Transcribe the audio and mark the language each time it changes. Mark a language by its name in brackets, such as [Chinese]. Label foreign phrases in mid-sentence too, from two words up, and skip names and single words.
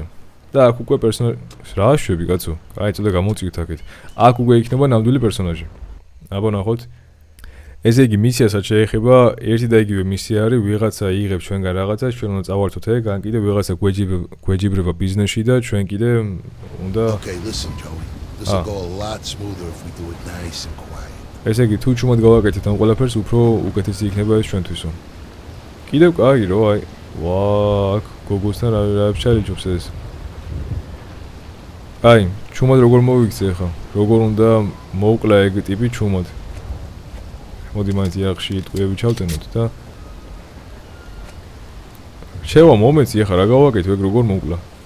[Georgian] და აქ უკვე პერსონაჟი რა შვები კაცო? კაი, წოდე გამოვწიოთ აქეთ. აქ უკვე იქნება ნამდვილი პერსონაჟი. აბა ნახოთ. ესე იგი მისიასაც შეეხება ერთი და იგივე მისია არის, ვიღაცა იღებს ჩვენგან რაღაცას, ჩვენ უნდა წავართოთ ეგ, ან კიდე ვიღაცა გვეჯიბრება ბიზნესში და ჩვენ კიდე უნდა [English] This will go a lot smoother if we do it nice and quiet. [Georgian] ესე იგი თუ ჩუმად გავაკეთეთ ამ ყველაფერს, უფრო უკეთესი იქნება ეს ჩვენთვისო. კიდევ კაი რო აი, ვა, გოგოსთან რა შეალიჯობს ეს. აი, ჩუმად როგორ მოვიქცე ახლა? როგორ უნდა მოვკლა ეგ ტიპი ჩუმად? მოდი მაინც იახში იტყვიები ჩავტენოთ და შევა მომეცი ახლა რა გავაკეთე ეგ როგორ მოვკლა?